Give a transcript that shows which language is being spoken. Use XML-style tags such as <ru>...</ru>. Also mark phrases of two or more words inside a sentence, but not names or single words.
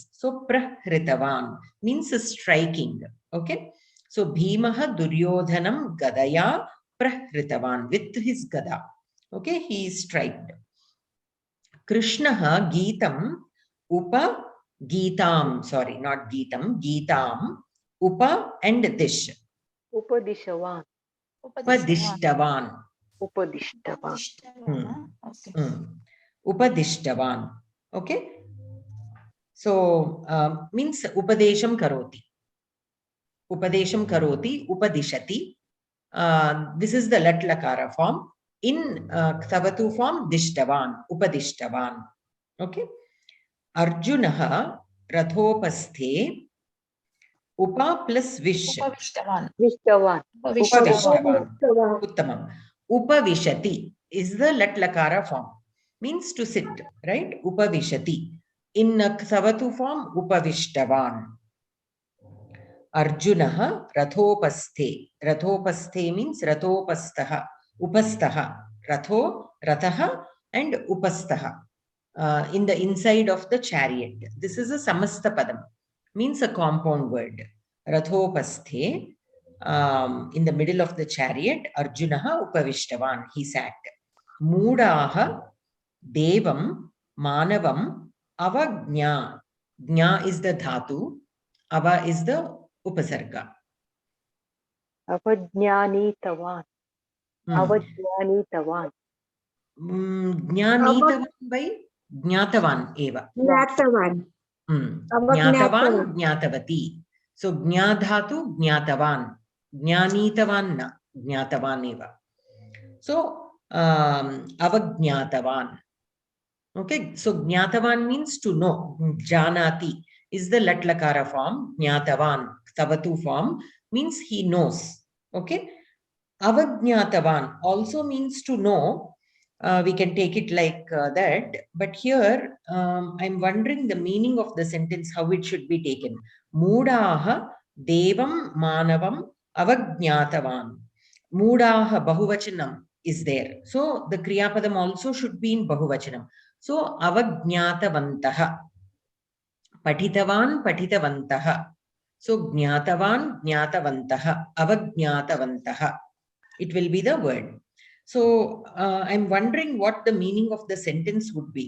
<en>So Prahritavan means striking. Okay. So</en> <sa>भीमः दुर्योधनं गदया प्रहृतवान्,</sa> <en>with his gada. Okay, he is striked.</en> <sa>कृष्णः गीतम् उप गीतम्,</sa> <en>sorry, not Geetam,</en> <sa>गीतम् उप</sa> <en>and Dish.</en> <sa>Upadishavan. Upadishtavan. Upadishtavan. Upadishtavan. Okay.</sa> <en>So means</en> <sa>उपदेशं करोति. उपदेशं करोति, उपदिशति.</sa> <en>This is the Latlakara form. In Kthavatu form,</en> <sa>दिष्टवान्, उपदिष्टवान्.</sa> <en>Okay.</en> <sa>अर्जुनः रथोपस्थे उप plus Vish. Upavishtavan. उपविष्टवान्। उत्तमम्.</sa> <en>Upavishati is the Latlakara form. Means to sit, right? Upavishati. In Kthavatu form, Upavishtavan.</en> <sa>अर्जुनः रथोपस्थे. Rathopasthe means rathopastaha. Upastaha. Rathaha and upastaha.</sa> <en>In the inside of the chariot. This is a</en> <sa>समस्त पदम्.</sa> <en>Means a compound word. Rathopasthe. In the middle of the chariot,</en> <sa>अर्जुनः उपविष्टवान्.</sa> <en>He sat.</en> <sa>मूढाः देवं मानवम् अवज्ञ.</sa> <en>Gnya is the dhatu. Ava is the upasarga.</en> <sa>अवज्ञानितवान्। अवज्ञानितवान्. Jnanitavan by ज्ञातवान् एव. Jnatavan. ज्ञातवान्, ज्ञातवती. So ज्ञाधातु, ज्ञातवान्. ज्ञानितवान् न, ज्ञातवान् एव. So Avajnatavan.</sa> <en>Okay, so Jnatavan means to know. Janati is the Latlakara form. Jnatavan, Tavatu form means he knows. Okay, Avajnatavan also means to know. We can take it like that. But here, I'm wondering the meaning of the sentence, how it should be taken.</en> <sa>मूढाः देवं मानवम् अवज्ञातवान्. मूढाः बहुवचनम्</sa> <en>is there. So the kriyapadam also should be in bahuvachanam.</en> <sa>So avajnatavantaha. पतितवान् पतितवन्तः. So ज्ञातवान् ज्ञातवन्तः. Avajnatavantaha.</sa> <en>It will be the word. So I'm wondering what the meaning of the sentence would be.</en>